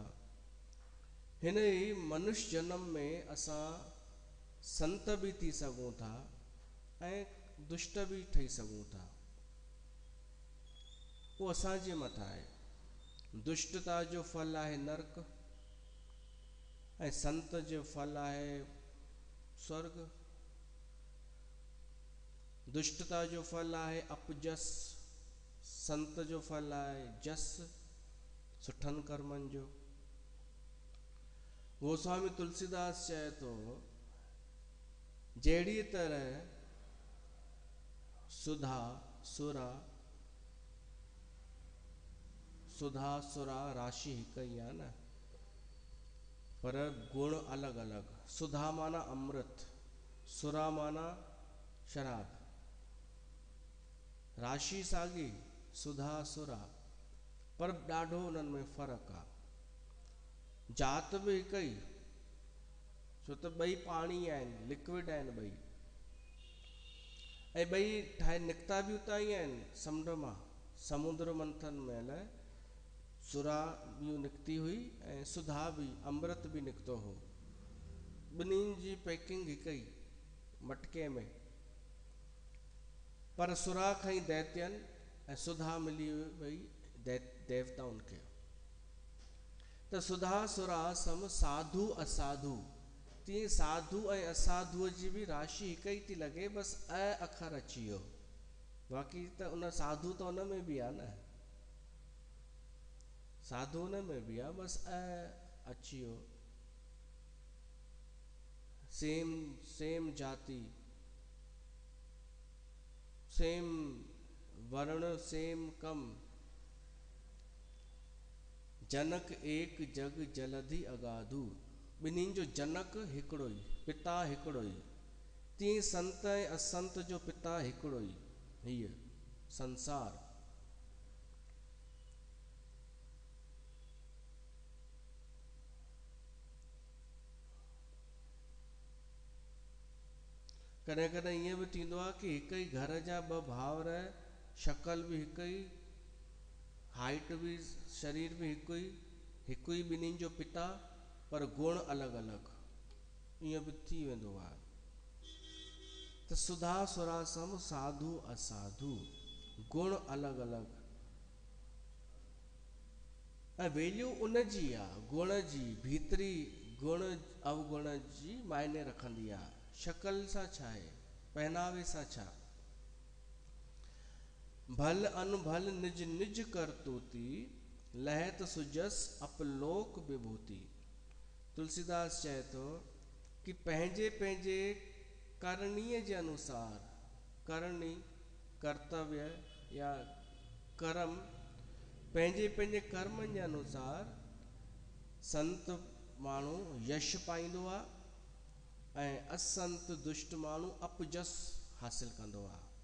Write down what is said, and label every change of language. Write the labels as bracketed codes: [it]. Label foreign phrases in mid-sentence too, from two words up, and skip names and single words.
[sd] हिन ई मनुष्य जनम में असां संत बि थी सघूं था ऐं दुष्ट बि ठही सघूं था। उहो असांजे मथां आहे। दुष्टता जो फल आहे नरक ऐं संत जो फल आहे स्वर्ग। दुष्टता जो फल आहे अपजस, संत जो फल आहे जस, सुठनि कर्मनि जो। गोस्वामी तुलसीदास चए थो जहिड़ी तरह सुधा सुरा राशि हिकु ई आहे न, पर गुण अलॻि अलॻि। सुधा माना अमृत, सुरा माना शराब। राशि साॻी सुधा सुरा, पर ॾाढो उन्हनि में फ़र्क़ु आहे। जात बि हिकु ई, छो त ॿई पाणी आहिनि, लिक्विड आहिनि ॿई, ऐं ॿई ठाहे निकिता बि उतां ई आहिनि समुंड मां। समुद्र मंथन महिल सुरा बि निकिती हुई ऐं सुधा बि, अमृत बि निकितो हो। ॿिन्हिनि जी पैकिंग हिकु ई मटके में, पर सुरा खईं दैत्यनि ऐं सुधा मिली वई देवताउनि खे। त [awa] सुधा सुरा सम साधु असाधु, [sd] तीअं साधु ऐं असाधुअ जी बि राशि हिकु ई थी लॻे, बसि अखर अची वियो। बाक़ी त उन साधु त उन में बि आहे न, साधु उन में बि आहे, बसि अची वियो। सेम जाति, सेम वर्ण, सेम कम। [awa] जनक एक जग जलधि अगाधु, [sd] ॿिन्हिनि जो जनक हिकिड़ो ई, पिता हिकिड़ो ई। तीअं संत ऐं असंत जो पिता हिकिड़ो ई, हीअ संसार। कॾहिं कॾहिं ईअं बि थींदो आहे कि हिकु ई घर जा ॿ भाउर, शक्ल बि हिकु ई, हाइट बि, शरीर बि हिकु ई ॿिन्हिनि जो पिता, पर गुण अलॻि अलॻि, ईअं बि थी वेंदो आहे। त [awa] सुधा सुरा सम साधु असाधु, [sd] गुण अलॻि अलॻि, ऐं वैल्यू उन जी आहे, गुण जी, भीतरी गुण अवगुण जी मायने रखंदी आहे। शक्ल सां छा आहे, पहनावे सां छा। [awa] भल अनभल निज निज करतूती, लहत सुजस अपलोक विभूति। [sd] तुलसीदास चए थो कि पंहिंजे पंहिंजे करणीअ जे अनुसार, करणी कर्तव्य या कर्म, पंहिंजे पंहिंजे कर्मनि जे अनुसार संत माण्हू यश पाईंदो आहे, ऐं असंत दुष्ट माण्हू अपजस हासिल कंदो आहे।